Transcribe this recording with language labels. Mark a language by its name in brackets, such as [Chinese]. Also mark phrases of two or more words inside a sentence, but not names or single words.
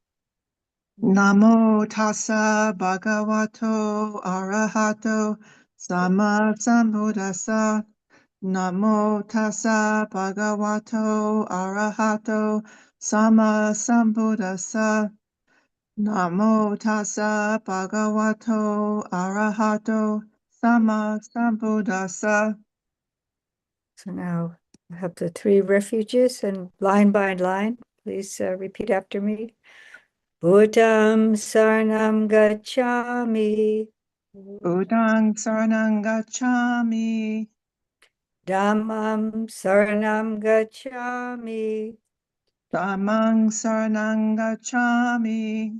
[Pali] Namo tassa bhagavato arahato sama sambuddhassa. Namo tassa bhagavato arahato sama sambuddhassa. Namo tassa bhagavato arahato sama sambuddhassa. [English] So now I have the three refuges, and line by line, please repeat after me. [Pali] Buddham Saranam Gacchami. Buddhang saranang gacchami. Dhammam Saranam Gacchami. Dhammang saranang gacchami.